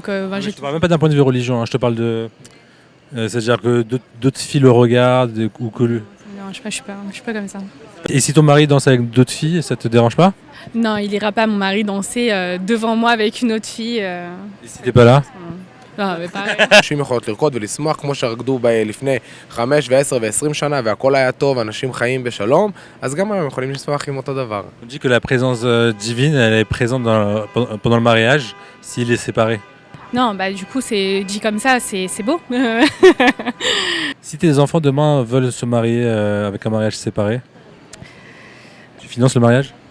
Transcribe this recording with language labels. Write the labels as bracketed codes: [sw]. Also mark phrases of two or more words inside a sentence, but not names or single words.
[fr] Je te parle même pas d'un point de vue religion, hein, je te parle de... c'est-à-dire que d'autres filles le regardent ou que... Non, je suis pas comme ça. Et si ton mari danse avec d'autres filles, ça te dérange pas? Non, il ira pas mon mari danser devant moi avec une autre fille. Et si t'es pas là? Non, mais pareil. [he] אנשים יכולות לרקוד ולשמוח כמו שרקדו לפני 5 ו-10 ו-20 שנה והכל היה טוב, אנשים חיים בשלום, אז גם הם יכולים לשמוח עם אותו דבר. [fr] On dit que la présence divine, elle est présente pendant le mariage, s'il est séparé. Non, bah du coup, c'est dit comme ça, c'est beau. Si tes enfants demain veulent se marier avec un mariage séparé, tu finances le mariage?